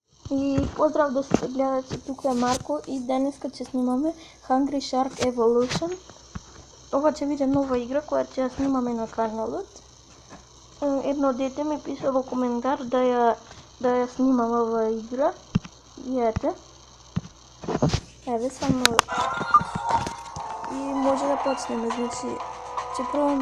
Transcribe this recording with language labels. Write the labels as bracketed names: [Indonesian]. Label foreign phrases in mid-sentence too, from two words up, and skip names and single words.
[Macedonian] И поздрав да се гледате, тук е Марко и днеска че снимаме Hungry Shark Evolution. Ова ќе биде нова игра која ќе ја снимаме на каналот. Едно дете ми писа во коментар да ја снимам ова игра. И ете. Еве само и може да почнеме, значи ќе пробам.